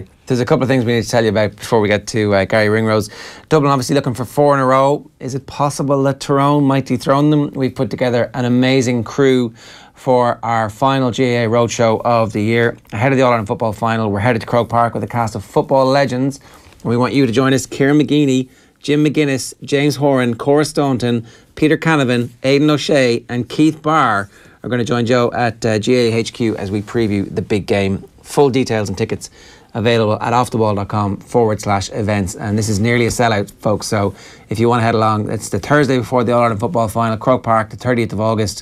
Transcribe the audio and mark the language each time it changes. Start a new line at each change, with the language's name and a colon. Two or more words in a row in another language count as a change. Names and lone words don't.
English: There's a couple of things we need to tell you about before we get to Garry Ringrose. Dublin obviously looking for 4 in a row. Is it possible that Tyrone might dethrone them? We've put together an amazing crew for our final GAA Roadshow of the year. Ahead of the All-Ireland Football Final, we're headed to Croke Park with a cast of football legends. And we want you to join us. Kieran McGeeney, Jim McGuinness, James Horan, Cora Staunton, Peter Canavan, Aidan O'Shea and Keith Barr are going to join Joe at GAA HQ as we preview the big game. Full details and tickets available at offtheball.com/events. And this is nearly a sellout, folks. So if you want to head along, it's the Thursday before the All-Ireland Football Final, Croke Park, the 30th of August.